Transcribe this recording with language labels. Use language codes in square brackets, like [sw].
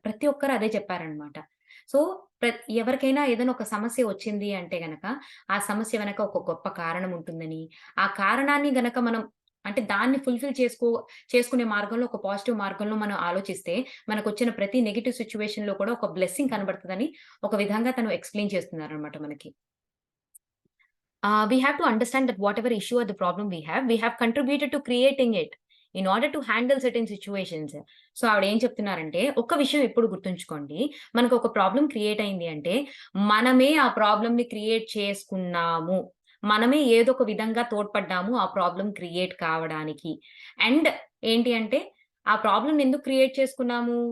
[te] ప్రతి ఒక్కరు అదే చెప్పారనమాట. సో, ఎవరికైనా ఏదైనా ఒక సమస్య వచ్చింది అంటే గనక, ఆ సమస్య వెనక ఒక గొప్ప కారణం ఉంటుందని, ఆ కారణాన్ని గనక మనం అంటే దాన్ని చేసుకునే మార్గంలో ఒక పాజిటివ్ మార్గంలో మనం ఆలోచిస్తే, మనకొచ్చిన ప్రతి నెగెటివ్ సిట్యుయేషన్‌లో కూడా ఒక బ్లెస్సింగ్ కనబడుతదని ఒక విధంగా తను ఎక్స్‌ప్లెయిన్ చేస్తున్నారనమాట మనకి. [en] We have to understand that whatever issue or the problem we have contributed to creating it in order to handle certain situations. [te] So ఆవిడేం చెప్తున్నారంటే, ఒక్క విషయం ఎప్పుడు గుర్తుంచుకోండి. మనకొక ప్రాబ్లమ్ క్రియేట్ అయింది అంటే, మనమే ఆ ప్రాబ్లమ్‌ని క్రియేట్ చేసుకున్నాము. మనమే ఏదో ఒక విధంగా తోడ్పడ్డాము ఆ ప్రాబ్లమ్ క్రియేట్ కావడానికి. అండ్ ఏంటి అంటే, ఆ ప్రాబ్లమ్‌ని ఎందుకు క్రియేట్ చేసుకున్నాము?